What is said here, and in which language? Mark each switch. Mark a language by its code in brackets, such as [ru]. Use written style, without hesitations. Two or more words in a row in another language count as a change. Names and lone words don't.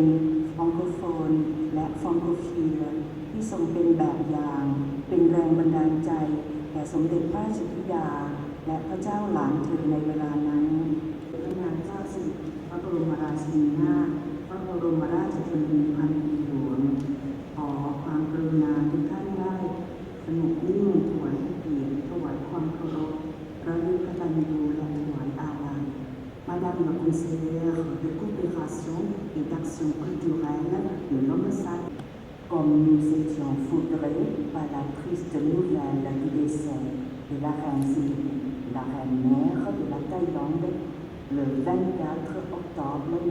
[th] ฟองโกโฟนและฟองโกฟีลที่ทรงเป็นแบบอย่างเป็นแรงบันดาลใจแก่สมเด็จพระราชธิดาและพระเจ้าหลานเธอในเวลานั้นพระนางเจ้าสิ ริกิติ์พระบรมราชินีนาถพระบรมราชชนนีพันปีหลวงขอความกรุณา ทุกท่านได้สงบนิ่งถวายเกียรติถวายความเคารพระลึกกตัญญูและถวายอาลัย [fr] Madame la conseillère de coopération et d'action culturelle de l'ambassade, comme nous étions foudrés par la triste nouvelle du décès de la reine Siri, la reine-mère de la Thaïlande, le 24 octobre